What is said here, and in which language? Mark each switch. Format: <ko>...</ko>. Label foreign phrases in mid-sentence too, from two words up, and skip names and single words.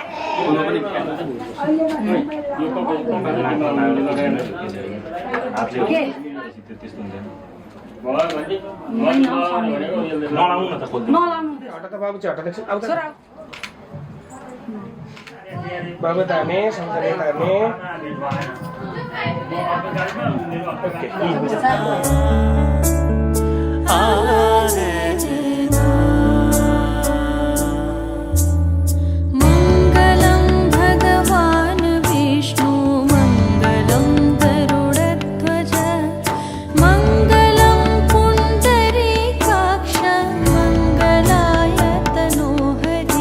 <ne>के नलाउनु हटा त बाबु चाहिँ हटा देख्छ आउ त बाबु ताने सँगसँगै ताने</ne> <sa>मङ्गलं भगवान् विष्णु मङ्गलं गरुडध्वज मङ्गलं पुण्डरीकाक्ष मङ्गलाय तनोहरि</sa>